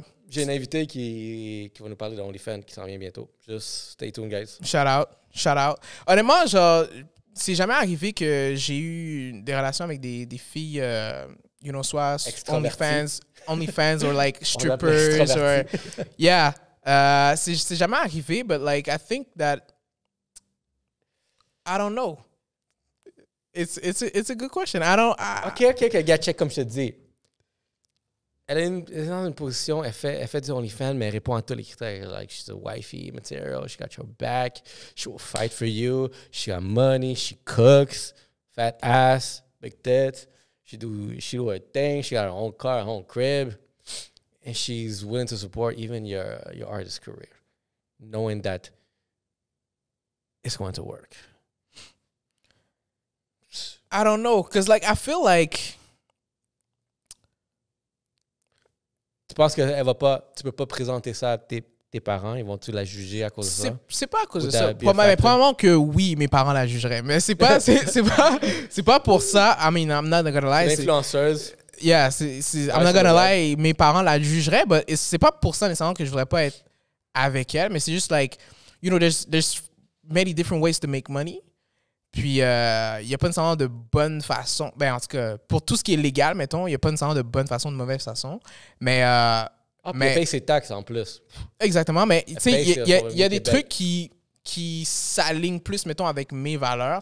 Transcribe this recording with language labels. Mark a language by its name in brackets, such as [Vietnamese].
[French] j'ai une invitée qui va nous parler de OnlyFans qui s'en vient bientôt. [English] Just stay tuned, guys. Shout out. [French] Honnêtement, genre, c'est jamais arrivé que j'ai eu des relations avec des filles, soit OnlyFans [English] or like strippers or yeah. [French] C'est jamais arrivé, [English] but like I think that I don't know. It's a good question. [French] OK, gars, check comme je te dis. Elle est dans une position, elle fait du OnlyFans, mais elle répond à tous les critères. [English] Like, she's a wifey material, she got your back, she will fight for you, she got money, she cooks, fat ass, big tits, she do her thing, she got her own car, her own crib, and she's willing to support even your artist career, knowing that it's going to work. I don't know, because like, I feel like... [French] Tu penses que tu peux pas présenter ça à tes parents? Ils vont-tu la juger à cause de ça? C'est pas à cause de ça. Probablement que oui, mes parents la jugeraient. Mais c'est pas pour ça. [English] I mean, I'm not gonna lie. [French] L'influenceuse. [English] Yeah, I'm not gonna lie. [French] Mes parents la jugeraient, mais c'est pas pour ça nécessairement que je voudrais pas être avec elle. Mais c'est juste [English] like, there's many different ways to make money. [French] Puis, il n'y a pas nécessairement de bonne façon. Ben, en tout cas, pour tout ce qui est légal, mettons, il n'y a pas nécessairement de bonne façon, de mauvaise façon. Mais. Mais elle paye ses taxes en plus. Exactement. Mais, tu sais, il y a des trucs qui s'alignent plus, mettons, avec mes valeurs.